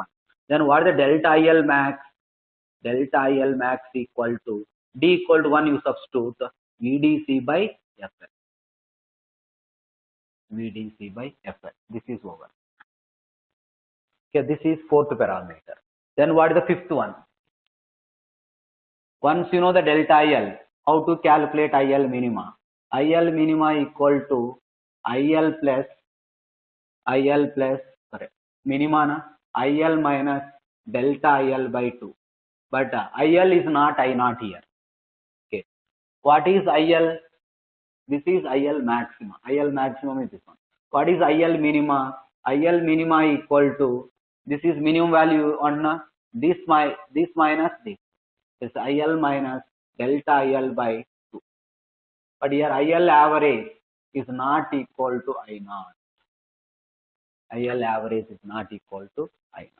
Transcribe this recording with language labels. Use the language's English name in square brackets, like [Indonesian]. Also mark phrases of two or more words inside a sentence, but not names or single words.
[English] Then what is the delta L max? Delta L max equal to D equal to 1, you substitute VDC by FL. VDC by FL. This is over. Okay, this is fourth parameter. Then what is the fifth one? Once you know the delta IL, how to calculate IL minima? IL minima equal to IL plus minima na? IL minus delta IL by 2. But IL is not I not here. Okay. What is IL? This is IL maxima. IL maximum is this one. What is IL minima? IL minima equal to, this is minimum value on this minus this. This IL minus delta IL by 2. But here IL average is not equal to I naught. IL average is not equal to I naught.